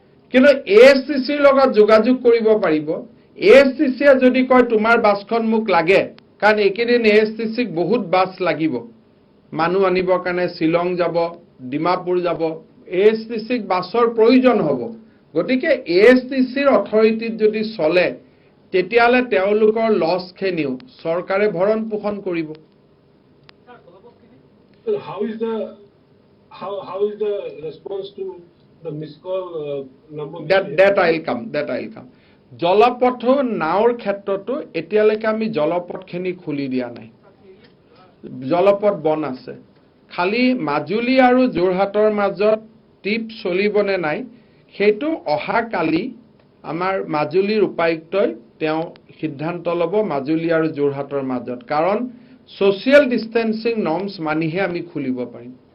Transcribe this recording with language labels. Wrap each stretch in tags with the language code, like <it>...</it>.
<as>কিন্তু ASTCৰ লগত যোগাযোগ কৰিব পাৰিব। ASTCয়ে যদি কয় তোমাৰ বাছখন মোক লাগে, কাৰণ এইকেইদিন ASTCক বহুত বাছ লাগিব, মানুহ আনিবৰ কাৰণে শ্বিলং যাব, ডিমাপুৰ যাব, ASTCক বাছৰ প্ৰয়োজন হ'ব। গতিকে ASTCৰ অথৰিটিত যদি চলে তেতিয়াহ'লে তেওঁলোকৰ লছখিনিও চৰকাৰে ভৰণ পোষণ কৰিব।</as> <en>How is the response to the missed call number? That I'll come.</en> <as>জলপথ নাওৰ ক্ষেত্ৰতো এতিয়ালৈকে আমি জলপথখিনি খুলি দিয়া নাই, জলপথ বন আছে। খালি মাজুলী আৰু যোৰহাটৰ মাজত ট্ৰিপ চলিবনে নাই সেইটো অহাকালি আমাৰ মাজুলীৰ উপায়ুক্তই তেওঁ সিদ্ধান্ত ল'ব মাজুলী আৰু যোৰহাটৰ মাজত। কাৰণ ছ'চিয়েল ডিষ্টেন্সিং নৰ্মছ মানিহে আমি খুলিব পাৰিম।</as>